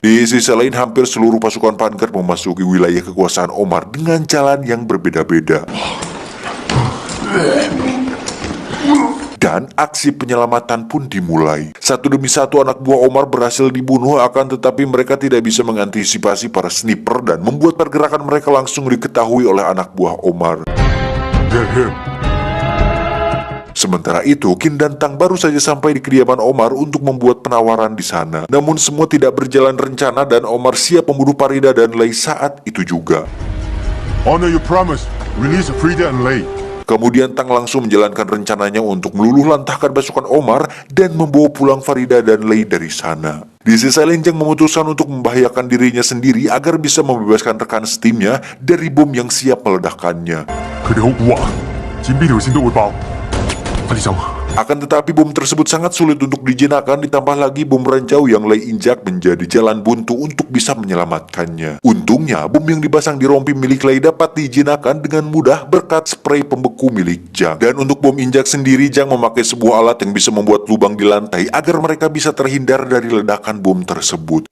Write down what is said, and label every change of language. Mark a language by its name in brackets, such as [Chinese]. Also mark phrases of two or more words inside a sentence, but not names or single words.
[Indonesian] Di sisi lain, hampir seluruh pasukan Vanguard memasuki wilayah kekuasaan Omar dengan jalan yang berbeda-beda. Dan aksi penyelamatan pun dimulai. Satu demi satu anak buah Omar berhasil dibunuh, akan tetapi mereka tidak bisa mengantisipasi para sniper dan membuat pergerakan mereka langsung diketahui oleh anak buah Omar. [English] Get him! [Indonesian] Sementara itu, Qin dan Tang baru saja sampai di kediaman Omar untuk membuat penawaran di sana. Namun semua tidak berjalan rencana dan Omar siap membunuh Farida dan Lei saat itu juga. [English] Honor your promise. Release Frida and Lei. [Indonesian] Kemudian Tang langsung menjalankan rencananya untuk meluluh lantahkan pasukan Omar dan membawa pulang Farida dan Lei dari sana. Di sisi lain, Jiang memutuskan untuk membahayakan dirinya sendiri agar bisa membebaskan rekan setimnya dari bom yang siap meledakkannya. [Cantonese] 佢哋好蠱惑，剪邊條線都會爆。快啲走！ [Indonesian] Akan tetapi bom tersebut sangat sulit untuk dijinakkan, ditambah lagi bom ranjau yang Lei injak menjadi jalan buntu untuk bisa menyelamatkannya. Untungnya, bom yang dipasang di rompi milik Lei dapat dijinakkan dengan mudah berkat spray pembeku milik Jiang. Dan untuk bom injak sendiri, Jiang memakai sebuah alat yang bisa membuat lubang di lantai agar mereka bisa terhindar dari ledakan bom tersebut.